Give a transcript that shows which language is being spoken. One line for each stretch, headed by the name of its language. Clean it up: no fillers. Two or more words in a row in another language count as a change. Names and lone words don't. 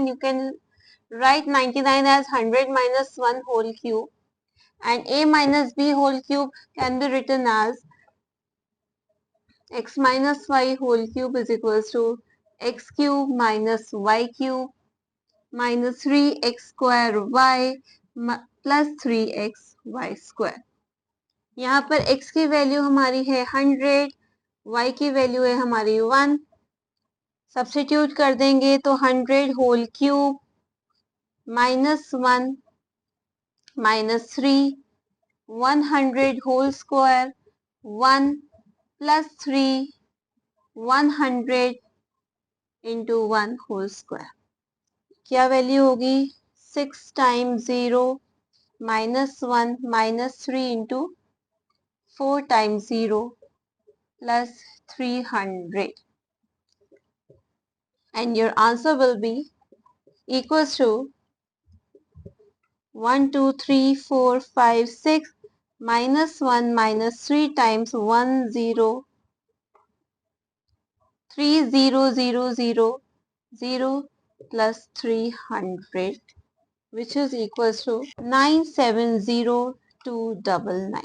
English: You can write 99 as 100 minus 1 whole cube, and a minus b whole cube can be written as x minus y whole cube is equals to x cube minus y cube minus 3x square y plus 3x y square.
Hindi: यहाँ पर x की वैल्यू हमारी है 100, y की वैल्यू है हमारी 1.
English: सब्स्टिट्यूट
Hindi: कर देंगे तो
English: 100 whole cube minus 1 minus 3, 100 whole square 1 plus 3, 100 into 1 whole square.
Hindi: क्या वैल्यू होगी?
English: 6 टाइम्स 0 minus 1 minus 3 into 4 times 0 plus 300, and your answer will be equals to 1 2 3 4 5 6 minus 1 minus 3 times 1 0 3 0 0 0 0 plus 300, which is equals to 970299.